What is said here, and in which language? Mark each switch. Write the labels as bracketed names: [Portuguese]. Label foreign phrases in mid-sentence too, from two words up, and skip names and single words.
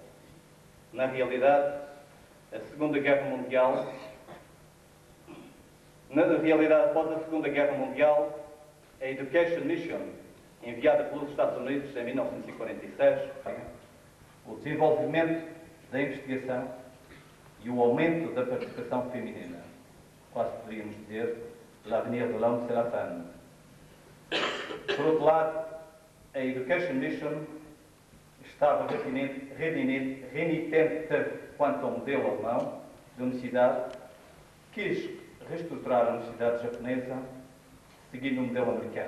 [Portuguese] Na realidade, após a Segunda Guerra Mundial, a Education Mission, enviada pelos Estados Unidos em 1946, o desenvolvimento da investigação e o aumento da participação feminina. Quase poderíamos dizer, [French] l'avenir de l'homme c'est la femme. [Portuguese] Por outro lado, a Education Mission estava renitente quanto ao modelo alemão de universidade, quis reestruturar a universidade japonesa seguindo o modelo americano.